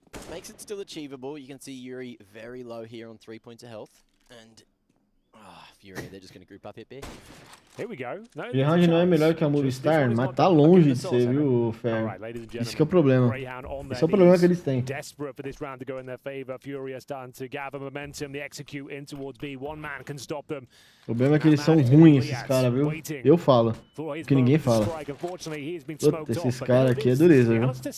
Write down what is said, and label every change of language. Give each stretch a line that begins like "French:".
English: Makes it still achievable. You can see Yuri very low here on 3 points of health. And FURIA, they're just going to group up here, B. Here we go.
Portuguese: Grayhound não é melhor que a Movistar, mas tá longe de ser, viu, Fer? Isso que é o problema. Esse é o problema que eles têm.
English: Desperate for this round to go in their favor. FURIA starting to gather momentum. They execute in towards B. One man can stop them.
Portuguese: O problema é que eles são ruins, esses caras, viu? Eu falo. Porque ninguém fala. Puta, esses caras aqui é dureza, viu?